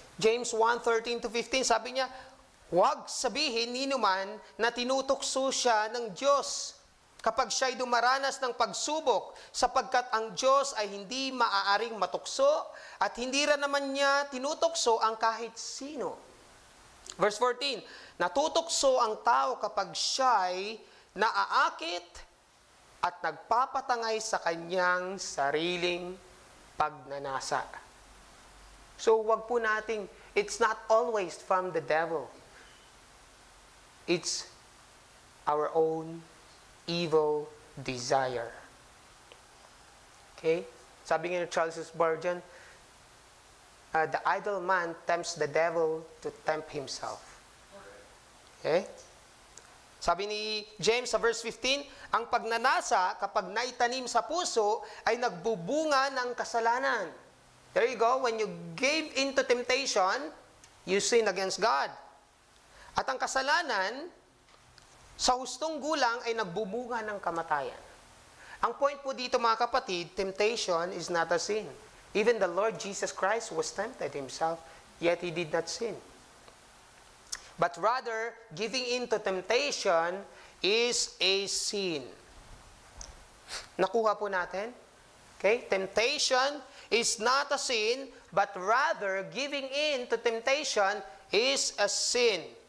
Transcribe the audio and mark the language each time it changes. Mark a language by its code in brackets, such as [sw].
[tl] James 1:13-15, sabi niya, huwag sabihin ni numan na tinutokso siya ng Diyos kapag siya'y dumaranas ng pagsubok, sapagkat ang Diyos ay hindi maaaring matukso at hindi rin naman niya tinutokso ang kahit sino. Verse 14, natutokso ang tao kapag siya'y naaakit at nagpapatangay sa kanyang sariling pagnanasa. [en] So, [tl] wag po nating, [en] it's not always from the devil. It's our own evil desire. Okay? [tl] Sabi nga ni [en] Charles Spurgeon, the idle man tempts the devil to tempt himself. Okay? [tl] Sabi ni James sa verse 15, ang pagnanasa kapag naitanim sa puso ay nagbubunga ng kasalanan. [en] There you go. When you gave into temptation, you sin against God. [tl] At ang kasalanan, sa hustong gulang ay nagbubunga ng kamatayan. Ang point po dito, mga kapatid, [en] temptation is not a sin. Even the Lord Jesus Christ was tempted himself, yet he did not sin. But rather, giving in to temptation is a sin. [tl] Nakuha po natin? [en] Okay? Temptation is not a sin, but rather, giving in to temptation is a sin.